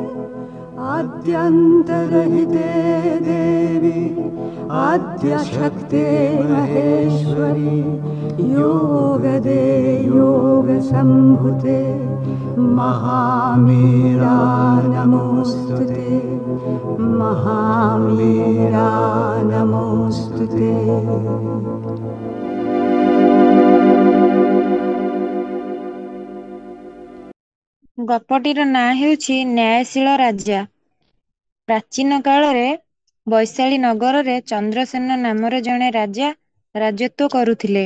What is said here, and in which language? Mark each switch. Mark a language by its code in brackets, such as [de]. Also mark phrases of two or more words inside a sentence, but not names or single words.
[sa] आद्यन्तरहिते देवी आद्यशक्ते महेश्वरी योगदे योगसम्भुते महामीरा नमोऽस्तुते महामीरा नमोऽस्तुते। [or] ଗପଟିର ନାଁ ହେଉଛି ନ୍ୟାୟଶୀଳ ରାଜା। ପ୍ରାଚୀନ କାଳରେ ବୈଶାଳୀ ନଗରରେ ଚନ୍ଦ୍ରସେନ ନାମରେ ଜଣେ ରାଜା ରାଜତ୍ୱ କରୁଥିଲେ।